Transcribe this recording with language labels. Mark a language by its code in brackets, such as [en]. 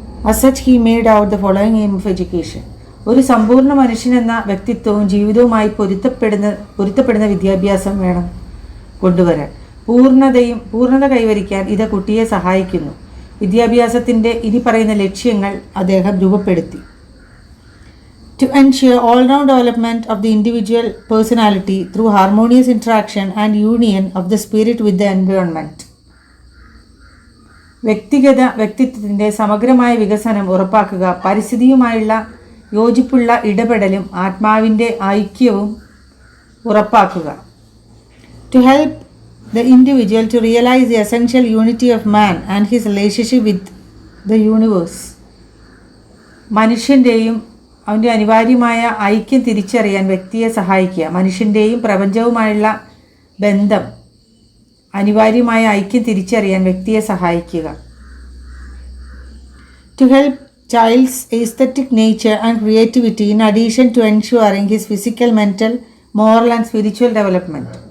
[en] As such, he made out the following aim of education. [ml] ഒരു സമ്പൂർണ്ണ മനുഷ്യനെന്ന വ്യക്തിത്വവും ജീവിതവുമായി പൊരുത്തപ്പെടുന്ന വിദ്യാഭ്യാസം വേണം കൊണ്ടുവരാൻ. പൂർണ്ണത കൈവരിക്കാൻ ഇത് കുട്ടിയെ സഹായിക്കുന്നു. വിദ്യാഭ്യാസത്തിൻ്റെ ഇനി പറയുന്ന ലക്ഷ്യങ്ങൾ അദ്ദേഹം രൂപപ്പെടുത്തി. [en] To ensure all-round development of the individual personality through harmonious interaction and union of the spirit with the environment. [ml] വ്യക്തിത്വത്തിൻ്റെ സമഗ്രമായ വികസനം ഉറപ്പാക്കുക, പരിസ്ഥിതിയുമായുള്ള യോജിപ്പുള്ള ഇടപെടലും ആത്മാവിൻ്റെ ഐക്യവും ഉറപ്പാക്കുക. [en] To help the individual to realize the essential unity of man and his relationship with the universe. [ml] മനുഷ്യൻ്റെയും അവൻ്റെ അനിവാര്യമായ ഐക്യം തിരിച്ചറിയാൻ വ്യക്തിയെ സഹായിക്കുക. മനുഷ്യൻ്റെയും പ്രപഞ്ചവുമായുള്ള ബന്ധം അനിവാര്യമായ ഐക്യം തിരിച്ചറിയാൻ വ്യക്തിയെ സഹായിക്കുക. [en] To help child's aesthetic nature and creativity in addition to ensuring his physical, mental, moral and spiritual development.